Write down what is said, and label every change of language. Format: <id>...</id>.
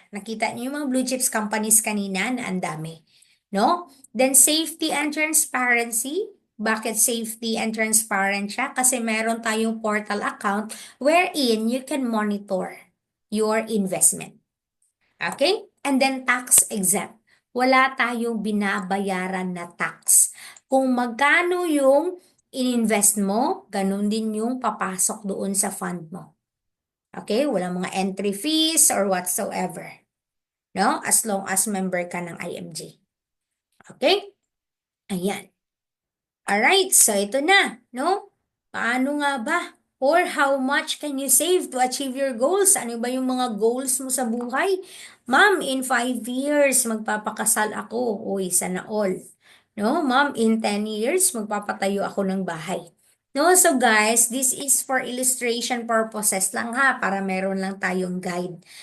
<tl>Nakita niyo yung mga blue chips companies kanina na ang dami. No?</tl> <en>Then safety and transparency. Bakit safety and transparent siya?</en> <tl>Kasi meron tayong</tl> <en>portal account wherein you can monitor your investment. Okay?</en> <tl>And then tax exempt. Wala tayong binabayaran na tax. Kung magkano yung ininvest mo, ganun din yung papasok doon sa fund mo. Okay? Walang mga entry fees or whatsoever. No? As long as member ka ng IMG. Okay? Ayan. Alright, so ito na, no? Paano nga ba?</tl> <en>Or how much can you save to achieve your goals?</en> <tl>Ano ba yung mga goals mo sa buhay? Ma'am, in 5 years, magpapakasal ako. Uy, sana all. No, ma'am, in 10 years, magpapatayo ako ng bahay.</tl> <en>No, so guys, this is for illustration purposes lang ha,</en> <tl>para meron lang tayong guide.</tl>